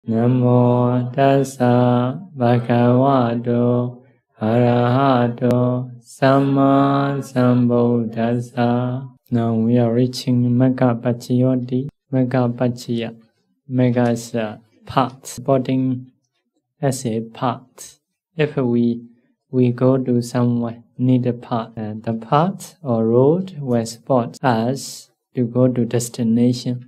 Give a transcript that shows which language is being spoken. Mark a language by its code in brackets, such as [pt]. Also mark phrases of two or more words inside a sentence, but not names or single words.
[pi] Namo tassa bhagavato arahato sammasambuddhassa. [en] Now we are reaching [pi] Magga Paccayo. Magga Paccayo. [en] Magga is a path, supporting as a path. If we go to somewhere, need a path. The path or road will support us to go to destination.